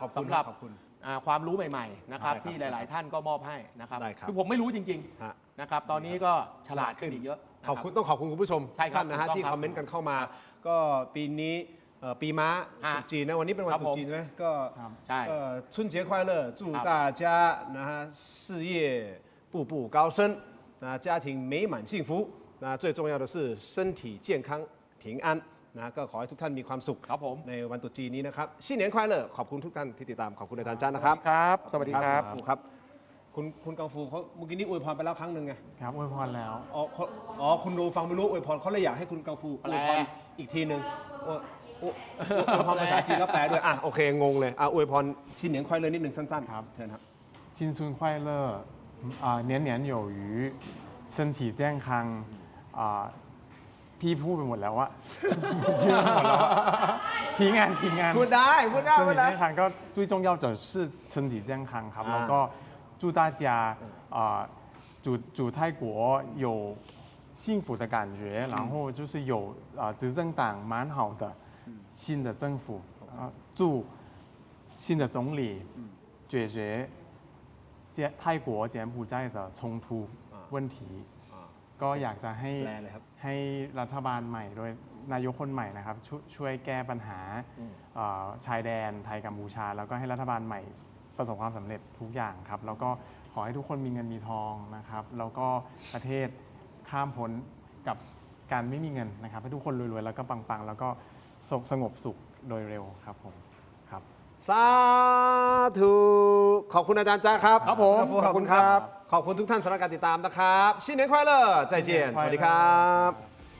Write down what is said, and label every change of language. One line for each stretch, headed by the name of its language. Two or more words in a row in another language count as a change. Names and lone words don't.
Thai: ขอบคุณ สำหรับ ขอบคุณ ความรู้ใหม่ๆนะครับ ได้ครับ ที่หลาย ๆ ท่านก็มอบให้นะครับ ได้ครับ คือผมไม่รู้จริง ฮะ ๆนะครับตอนนี้ก็ฉลาดขึ้นอีกเยอะนะ ขอบคุณต้องขอบคุณคุณผู้ชม ใช่ครับ ท่านนะฮะ ถูกต้อง ที่ ครับ คอมเมนต์กันเข้ามา ก็ปีนี้ปีม้า ฮะ ตรุษจีนนะวันนี้เป็นวัน ครับ ตรุษจีนใช่ไหมก็ ใช่
Chinese: 春节快乐祝大家นะฮะ事业步步高升นะ家庭美满幸福นะ最重要的是身体健康平安นะ
Thai: ก็ขอให้ทุกท่านมีความสุข ครับผม ในวันตรุษจีนนี้นะครับ
Chinese: 新年快乐
Thai: ขอบคุณทุกท่านที่ติดตามขอบคุณอาจารย์จ้านะครับ ครับ สวัสดีครับ ครับคุณกังฟูเขาเมื่อกี้นี้อวยพรไปแล้วครั้งหนึ่งไง ครับอวยพรแล้ว อ๋อคุณดูฟังไม่รู้อวยพรเขาเลยอยากให้คุณกังฟูอวยพรอีกทีหนึ่งอวยพรภาษาจีนแล้วแปลด้วยอ่ะโอเคงงเลยอวยพร
Chinese: 新年快乐
Thai: นิดหนึ่งสั้นๆ ครับ เชิญครับ
Chinese: 青春快乐年年有余身体健康
Thai: พี่พูดไปหมดแล้วอะ ชื่อไปหมดแล้วอะพีงาน พูดได้พูดได้
Chinese: 身
Thai: พู
Chinese: 体
Thai: ดได้
Chinese: 健康ก็最重要的是身体健康
Thai: ครับแล้วก็
Chinese: 祝大家祝泰国有幸福的感觉然后就是有执政党蛮好的新的政府祝新的总理解决泰国柬埔寨的冲突问
Thai: 题ก็อยากจะให้รัฐบาลใหม่โดยนายกคนใหม่นะครับช่วยแก้ปัญหาชายแดนไทยกัมพูชา แล้วก็ให้รัฐบาลใหม่ประสบความสำเร็จทุกอย่างครับแล้วก็ขอให้ทุกคนมีเงินมีทองนะครับแล้วก็ประเทศข้ามพ้นกับการไม่มีเงินนะครับให้ทุกคนรวยๆแล้วก็ปังๆแล้วก็สงบสุขโดยเร็วครับผมครับ สาธุขอบคุณอาจารย์จ้าครับ ครับผม ขอบคุณครับขอบคุณทุกท่านสำหรับการติดตามนะครับ
Chinese: 新年快乐再见
Thai: สวัสดีครับ